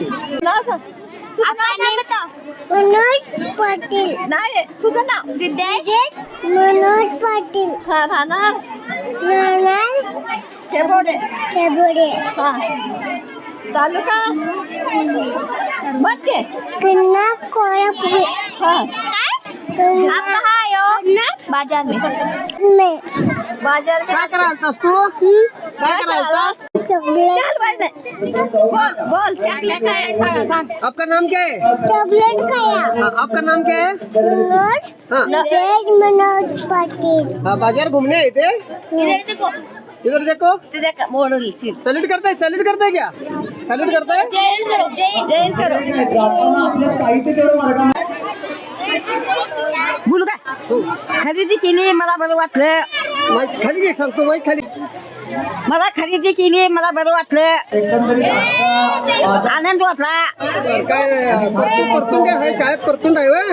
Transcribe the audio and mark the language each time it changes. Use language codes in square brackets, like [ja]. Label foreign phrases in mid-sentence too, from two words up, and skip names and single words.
[mr] मनोज पाटील. नाही तुझं नाव मनोज पाटील. राहणार खेबोडे. तालुका मध्य कन्ना कोल्हापूर. [hi] आप कहाँ आए हो? बाजार में. बाजार [mr] काय करायला तू? काय करायला? चॉकलेट. बोल चांगलं काय सांग. [hi] आपका नाम क्या है? चॉकलेट खाया. हाँ, आपका नाम क्या है? मनोज. हाँ. मनोज पाटील. हाँ, बाजार घूमने आए थे. इधर देखो. मोडल सैल्यूट करता है क्या? सैल्यूट करता है? जैन करो. [mr] बोलू काय खरेदी केली मला बरं वाटलं. माईक खाली घे, सांगतो माईक खाली. मला खरेदी केली मला बरं वाटलं. आनंद वाटला. काय परतून काय आहे? शाळेत परतून आहे व्हय?